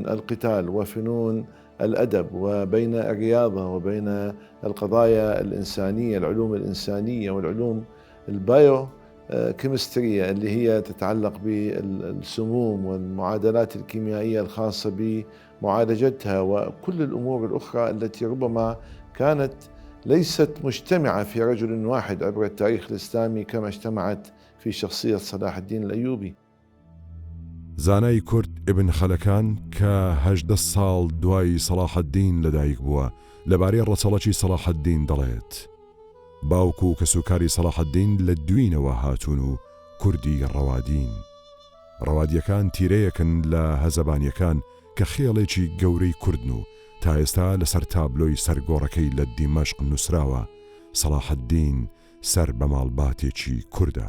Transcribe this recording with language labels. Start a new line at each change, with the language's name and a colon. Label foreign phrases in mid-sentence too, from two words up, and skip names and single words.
Arabic: القتال وفنون الأدب وبين الرياضة وبين القضايا الإنسانية العلوم الإنسانية والعلوم البايو كيمسترية اللي هي تتعلق بالسموم والمعادلات الكيميائية الخاصة بمعالجتها وكل الأمور الأخرى التي ربما كانت ليست مجتمعة في رجل واحد عبر التاريخ الإسلامي كما اجتمعت في شخصية صلاح الدين الأيوبي.
Central Kurdish: زانای کورد ابن خەلەکان کە 18 ساڵ دوای سەلاح الدین لەدایک بووە لەبارەی ڕەچەڵەکی سەلاح الدین دەڵێت. باوکو و کەسوکاری سەلاح الدین لە دوینەوە هاتوون و کوردی ڕەوادین. ڕەوادیەکان تیرەیەکن لە هەزەبانیەکان کە خێڵێکی گەورەی کوردن و تا ئێستا لەسەر تابلۆی سەرگۆڕەکەی لە دیمەشق نووسراوە سەلاح الدین سەر بە ماڵباتێکی کووردە.